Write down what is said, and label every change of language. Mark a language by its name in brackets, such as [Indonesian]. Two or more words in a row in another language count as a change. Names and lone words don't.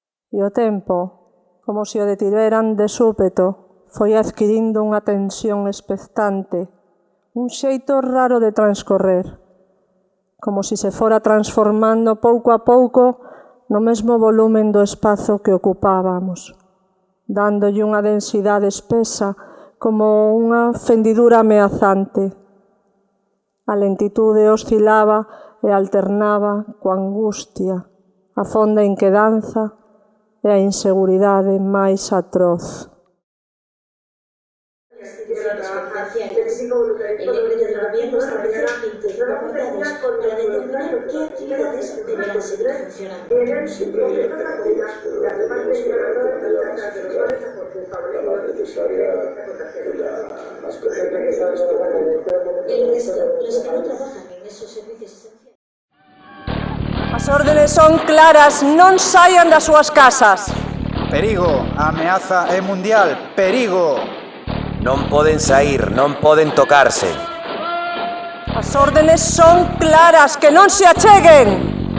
[Galician] E o tempo, como se o detiveran de súpeto, foi adquirindo unha tensión expectante, un xeito raro de transcorrer, como se se fora transformando pouco a pouco no mesmo volumen do espazo que ocupábamos, dándolle unha densidade espesa como unha fendidura ameazante. A lentitude oscilaba e alternaba coa angustia, a fonda inquedanza e a inseguridade máis atroz. [Spanish] El decreto del gobierno establece 25 apartados para determinar qué actividades deberán seguir funcionando. El resto, los que no trabajan en esos servicios esenciales. [Galician] As órdenes son claras, non saian das súas casas. Perigo, a ameaza é mundial, perigo. Non poden saír, non poden tocarse. As órdenes son claras, que non se acheguen.